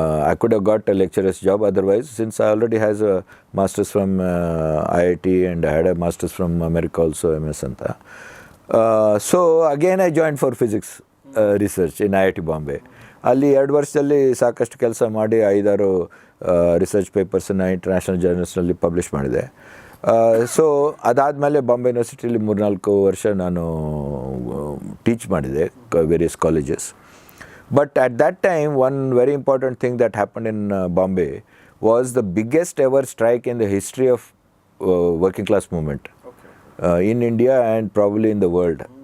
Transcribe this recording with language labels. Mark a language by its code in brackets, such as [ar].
[en] I could have got a lecturer's job otherwise, since I already has a master's from IIT and I had a master's from America also, MS anta. So again I joined for physics research in IIT Bombay. [kn] ಅಲ್ಲಿ 2 ವರ್ಷದಲ್ಲಿ ಸಾಕಷ್ಟು ಕೆಲಸ ಮಾಡಿ 5-6 research ಪೇಪರ್ಸನ್ನು international ಜರ್ನಲ್ಸ್ನಲ್ಲಿ publish ಮಾಡಿದೆ. So ಅದಾದಮೇಲೆ ಬಾಂಬೆ ಯೂನಿವರ್ಸಿಟಿಯಲ್ಲಿ 3-4 ವರ್ಷ ನಾನು teach ಮಾಡಿದೆ [en] Various colleges. But at that time, one very important thing that happened in Bombay was the biggest ever strike in the history of working class movement in India and probably in the world.